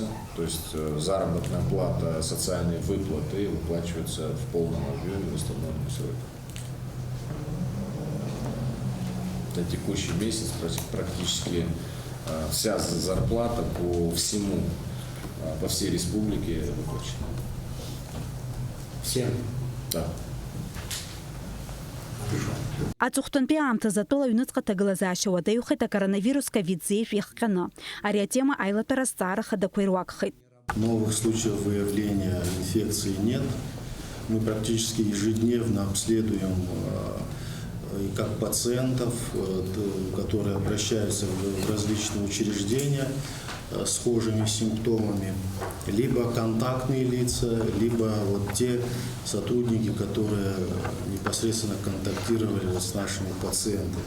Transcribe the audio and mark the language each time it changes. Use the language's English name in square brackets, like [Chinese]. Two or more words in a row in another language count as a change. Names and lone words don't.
[Russian] То есть заработная плата, социальные выплаты выплачиваются в полном объеме в установленном сроке. На текущий месяц практически вся зарплата по всему, по всей республике выплачена. Всем? Да. [Abkhazian] Аҵыхәтәантәи аамҭазы атәыла аҩныҵҟа ҭагылазаашьа уадаҩхеит акоронавирус ковид-19 иахҟьаны. Ари атема аилатәара азҵаара хадақәа ируакхеит. [Russian] Новых случаев выявления инфекции нет. Мы практически ежедневно обследуем и как пациентов, которые обращаются в различные учреждения с схожими симптомами, либо контактные лица, либо вот те сотрудники, которые непосредственно контактировали с нашими пациентами.